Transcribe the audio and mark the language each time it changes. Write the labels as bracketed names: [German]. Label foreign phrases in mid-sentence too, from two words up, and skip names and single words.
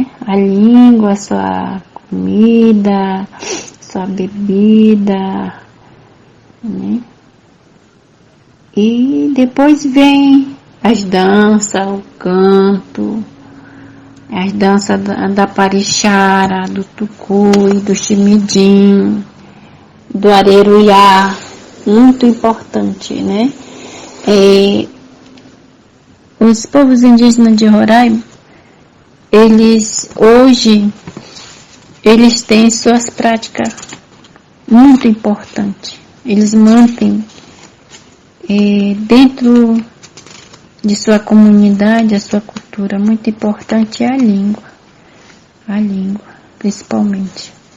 [Portuguese] A língua, sua comida, sua bebida, né? E depois vem as danças, o canto, as danças da parixara, do tucui, do chimidim, do areruiá, muito importante, né? Os povos indígenas de Roraima, eles têm suas práticas muito importantes. Eles mantêm dentro de sua comunidade, a sua cultura, muito importante é a língua, principalmente.